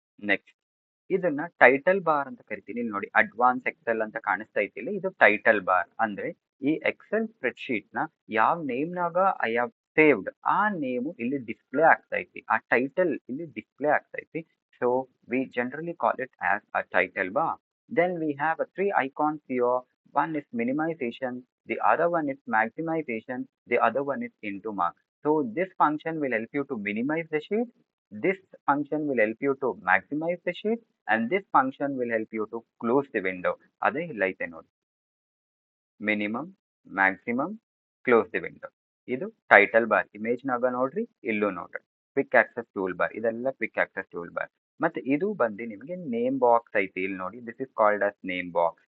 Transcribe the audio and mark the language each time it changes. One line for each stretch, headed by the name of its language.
Kannada: Next ಇದನ್ನ title bar ಅಂತ ಕರಿತೀನಿ. ಇಲ್ಲಿ ನೋಡಿ ಅಡ್ವಾನ್ಸ್ ಎಕ್ಸೆಲ್ ಅಂತ ಕಾಣಿಸ್ತಾ ಐತಿಲ್ಲ, ಇದು ಟೈಟಲ್ ಬಾರ್. ಅಂದ್ರೆ ಈ ಎಕ್ಸೆಲ್ ಸ್ಪ್ರೆಡ್ ಶೀಟ್ ನ ಯಾವ ನೇಮ್ ನಾಗ
English: I have saved
Kannada: ಆ ನೇಮು ಇಲ್ಲಿ ಡಿಸ್ಪ್ಲೇ ಆಗ್ತಾ ಐತಿ, ಆ ಟೈಟಲ್ ಇಲ್ಲಿ ಡಿಸ್ಪ್ಲೇ ಆಗ್ತಾ ಐತಿ.
English: So we generally call it as a title bar. Then we have three icons here. One is minimization, the other one is maximization, the other one is into mark. So this function will help you to minimize the sheet, this function will help you to maximize the sheet, and this function will help you to close the window.
Kannada: ಅದೇ ಇಲ್ಲೈತೆ ನೋಡಿ, minimum, maximum, close the window. ಇದು title bar. Image ನಾಗ ನೋಡ್ರಿ, ಇಲ್ಲೂ ನೋಡ್ರಿ quick access tool bar. ಇದೆಲ್ಲ quick access tool bar. ಮತ್ತೆ ಇದು ಬಂದು ನಿಮಗೆ ನೇಮ್ ಬಾಕ್ಸ್ ಐತಿ ಇಲ್ಲಿ ನೋಡಿ,
English: This is called as name box.